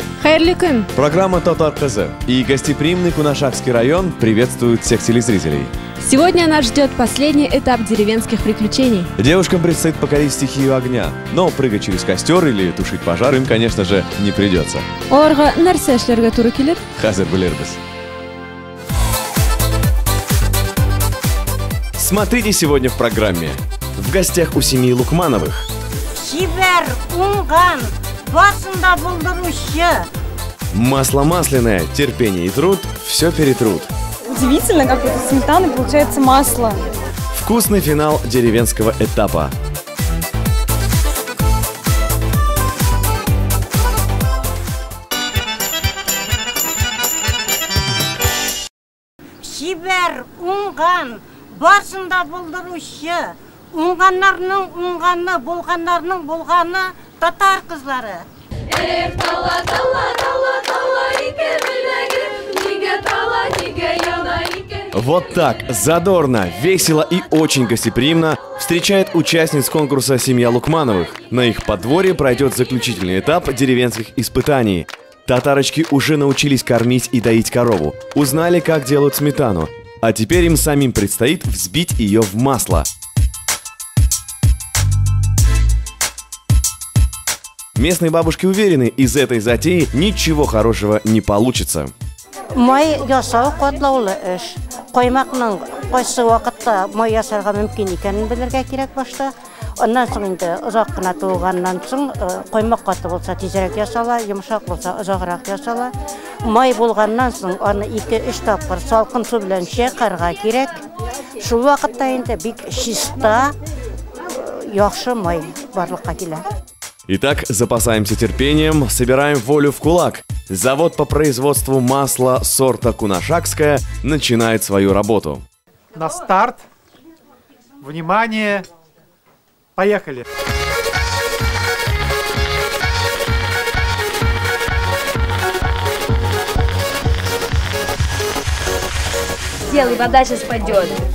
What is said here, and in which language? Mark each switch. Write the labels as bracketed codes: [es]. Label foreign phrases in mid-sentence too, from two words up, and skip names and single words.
[tt] Хайрлы көн! [ru] Программа «Татар кызы» и гостеприимный Кунашакский район приветствуют всех телезрителей. Сегодня нас ждет последний этап деревенских приключений. Девушкам предстоит покорить стихию огня, но прыгать через костер или тушить пожар им, конечно же, не придется. [tt] Оларга нәрсә эшләргә туры килер? Хәзер белербез. [ru] Смотрите сегодня в программе. В гостях у семьи Лукмановых. [tt] Шибер, унган, басында булдыручы. [ru] Масло масляное, терпение и труд все перетрут. Удивительно, как вот из сметаны получается масло. Вкусный финал деревенского этапа. [tt] Шибер, унган, басында булдыручы. Унганнарның унганы, булганнарның булганы татар кызлары. [ru] Вот так, задорно, весело и очень гостеприимно встречает участниц конкурса семья Лукмановых. На их подворье пройдет заключительный этап деревенских испытаний. Татарочки уже научились кормить и доить корову, узнали, как делают сметану, а теперь им самим предстоит взбить ее в масло. Местные бабушки уверены, из этой затеи ничего хорошего не получится. [tt] Май ясау катлаулы эш. Коймакның кайсы вакытта май ясарга мөмкин икәнен белергә кирәк башта. Аннан соң инде озак кына туганнан соң коймак каты булса тизрәк ясала, йомшак булса озаграк ясала. Май булганнан соң аны 2-3 тапкыр салкын су белән чакырга кирәк. Шул вакытта инде бик чиста, яхшы май барлыкка килә. [ru] Итак, запасаемся терпением, собираем волю в кулак. Завод по производству масла сорта Кунашакское начинает свою работу. На старт. Внимание. Поехали. Сделай, вода сейчас пойдет.